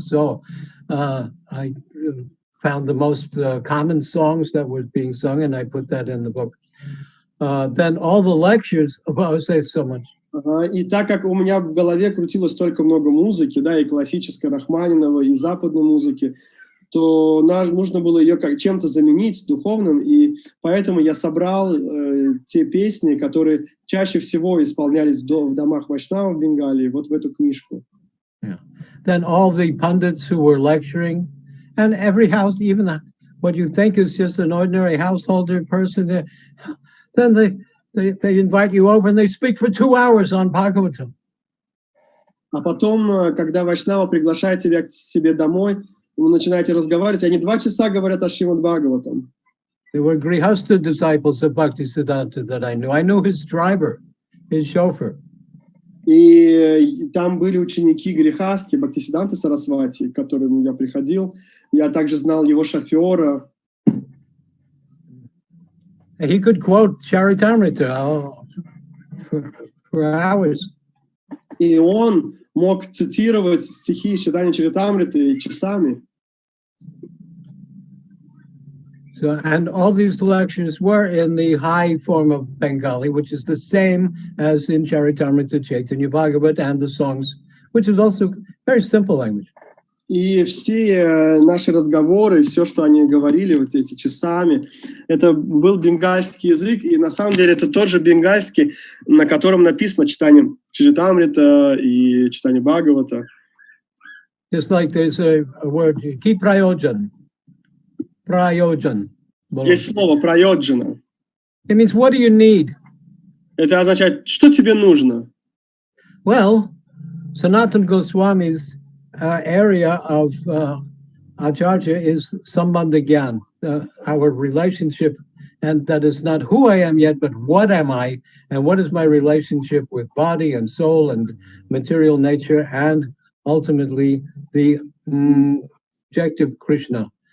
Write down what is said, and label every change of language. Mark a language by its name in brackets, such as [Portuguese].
[English] So I found the most common songs that were being sung, and I put that in the book. Then all the lectures. I would say so much. [Russian] И так как у меня в голове крутилось столько много музыки, да, и классической Рахманинова, и западной музыки, то нужно было ее чем-то заменить духовным, и поэтому я собрал те песни, которые чаще всего исполнялись в домах вайшнавов в Бенгалии, вот в эту книжку. [English] Yeah. Then all the pundits who were lecturing, and every house, even what you think is just an ordinary householder person, then they invite you over and they speak for 2 hours on Bhagavatam. [Russian] А потом, когда вайшнава приглашает тебя к себе домой, вы начинаете разговаривать, они 2 часа говорят о Шримад Бхагаватам. [English] There were Grihastha disciples of Bhaktisiddhanta that I knew. I knew his driver, his chauffeur. [Russian] И там были ученики Грихастхи, Бхактисиддханты Сарасвати, к которым я приходил. Я также знал его шофера. [English] He could quote Charitamrita for hours. [Russian] И он мог цитировать стихи Чайтаньи Чаритамриты часами. [English] So, and all these lectures were in the high form of Bengali, which is the same as in Charitamrita, Chaitanya Bhagavat, and the songs, which is also very simple language. [Russian] И все наши разговоры, все, что они говорили вот эти часами, это был бенгальский язык, и на самом деле это тот же бенгальский, на котором написано читание Чаритамрита и читание Бхагавата. [English] Just like there's a word, [Bangla] ki prayojan. Prayojan. [Russian] Есть слово «прайоджана». [English] It means, what do you need? [Russian] Это означает, что тебе нужно? [English] Well, Sanatana Goswami's area of Acharya is Sambandha Gyan, our relationship, and that is not who I am yet, but what am I, and what is my relationship with body and soul and material nature, and ultimately the objective Krishna.